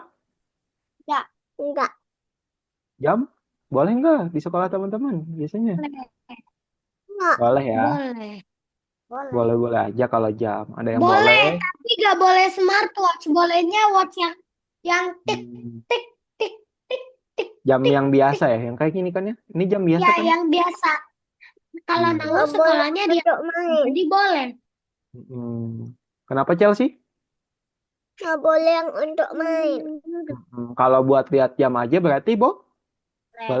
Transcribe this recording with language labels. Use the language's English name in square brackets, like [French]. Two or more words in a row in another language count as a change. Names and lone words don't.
[Indonesian] Enggak. Enggak. jam boleh nggak di sekolah teman-teman? Biasanya Boleh. Enggak. boleh ya. Boleh. Boleh. Boleh-boleh aja kalau jam. Ada yang Boleh, boleh. tapi nggak boleh smartwatch. Bolehnya watch yang tik Hmm, tik tik tik tik jam tik yang tik. biasa ya, yang kayak gini kan ya. Ini jam biasa Ya, kan ya? yang biasa. Kalau Iya. mau sekolahnya dia untuk main. Jadi boleh. Kenapa Chelsea? Nggak boleh yang untuk main. Kalau buat lihat jam aja berarti Boleh.